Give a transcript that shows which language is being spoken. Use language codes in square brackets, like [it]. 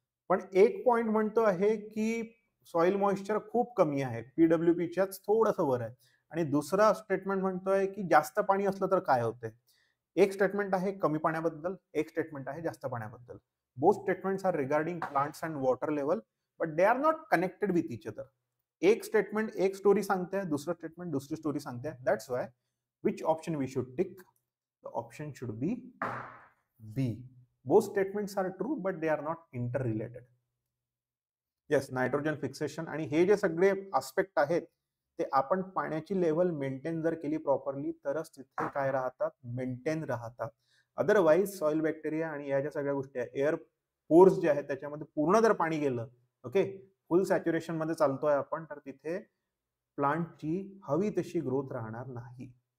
[mr] पण एक पॉइंट म्हणतो आहे की सॉइल मॉइश्चर खूप कमी आहे, पीडब्ल्यूपीच्याच थोडंसं वर आहे, आणि दुसरा स्टेटमेंट म्हणतोय की जास्त पाणी असलं तर काय होते. एक स्टेटमेंट आहे कमी पाण्याबद्दल, एक स्टेटमेंट आहे जास्त पाण्याबद्दल. [en] Both statements are regarding plants and water level, but they are not connected with each other. [mr] एक स्टेटमेंट एक स्टोरी सांगते, दुसरं स्टेटमेंट दुसरी स्टोरी सांगते. [en] That's why which option we should tick? The option should be B. Both statements are true but they are not interrelated. [mr] Yes, nitrogen fixation आणि हे जे सगळे आस्पेक्ट आहेत ते आपण पाण्याची लेवल मेंटेन जर केली प्रॉपरली तरच तिथे काय राहतात, मेंटेन राहतात. अदरवाईज सॉइल बॅक्टेरिया आणि या ज्या सगळ्या गोष्टी आहेत, एअर पोर्स जे आहेत त्याच्यामध्ये पूर्ण जर पाणी गेलं, ओके, फुल सॅच्युरेशन मध्ये चालतोय आपण, तर तिथे प्लांटची हवी तशी ग्रोथ राहणार नाही.